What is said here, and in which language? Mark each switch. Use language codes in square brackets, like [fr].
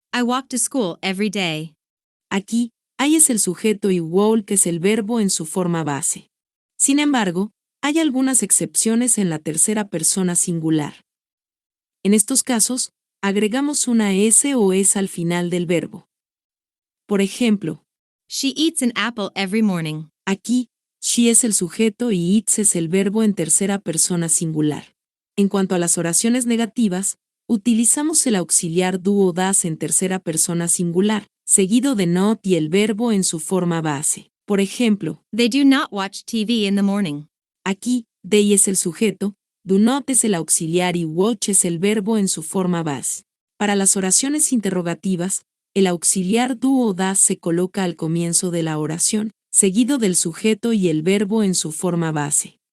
[en] I walk to school every day. [es] aquí, I es el sujeto y walk es el verbo en su forma base. Sin embargo, hay algunas excepciones en la tercera persona singular. En estos casos, agregamos una S o es al final del verbo. Por ejemplo, [en] She eats an apple every morning. [es] aquí, she es el sujeto y eats es el verbo en tercera persona singular. En cuanto a las oraciones negativas, utilizamos el auxiliar do o das en tercera persona singular, seguido de not y el verbo en su forma base. Por ejemplo, [en] They do not watch TV in the morning. [es] aquí, they es el sujeto, do not es el auxiliar y watch es el verbo en su forma base. Para las oraciones interrogativas, el auxiliar do o das se coloca al comienzo de la oración, seguido del sujeto y el verbo en su forma base.